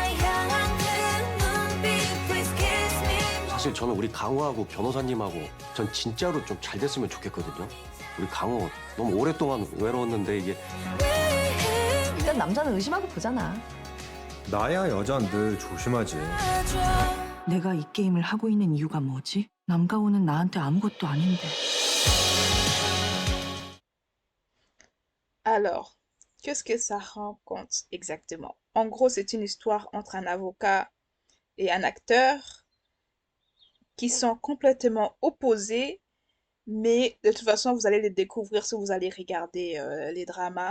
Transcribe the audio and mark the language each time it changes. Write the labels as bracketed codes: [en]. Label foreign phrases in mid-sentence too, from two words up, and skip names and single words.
[ko] 사실 저는 우리 강우하고 변호사님하고 전 진짜로 좀 잘 됐으면 좋겠거든요. 우리 강우 너무 오랫동안 외로웠는데 이게 일단 남자는 의심하고 보잖아. 나야 여잔 늘 조심하지. 내가 이 게임을 하고 있는 이유가 뭐지? 남가오는 나한테 아무것도 아닌데. [fr] Alors, qu'est-ce que ça raconte exactement? En gros, c'est une histoire entre un avocat et un acteur qui sont complètement opposés, mais de toute façon, vous allez les découvrir si vous allez regarder les dramas.